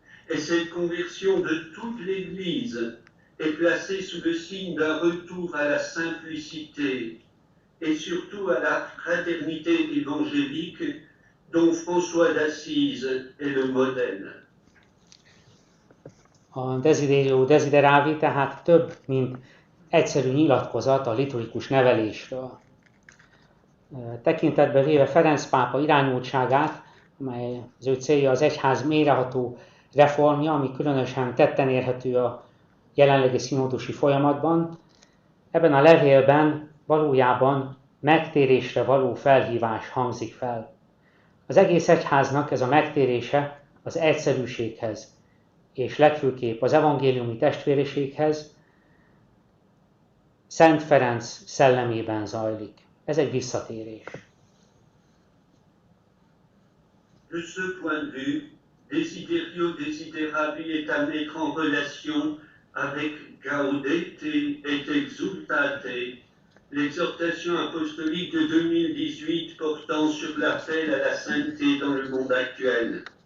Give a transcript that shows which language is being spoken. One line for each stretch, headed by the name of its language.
French: Et cette conversion de toute l'Église est placée sous le signe d'un retour à la simplicité et surtout à la fraternité évangélique dont François d'Assise est le modèle.
Hungarian: A Desiderio Desideravi tehát több, mint egyszerű nyilatkozat a liturgikus nevelésről. Tekintetbe véve Ferenc pápa irányultságát, amely az ő célja az egyház mélyreható reformja, ami különösen tetten érhető a jelenlegi színódusi folyamatban, ebben a levélben valójában megtérésre való felhívás hangzik fel. Az egész egyháznak ez a megtérése az egyszerűséghez, és legfőképp az evangéliumi testvériséghez Szent Ferenc szellemében zajlik. Ez egy visszatérés.
French: De ce point de vue, Desiderio Desideravi est à mettre en relation avec Gaudete et Exultate, l'exhortation apostolique de 2018 portant sur l'appel à la sainteté dans le monde actuel.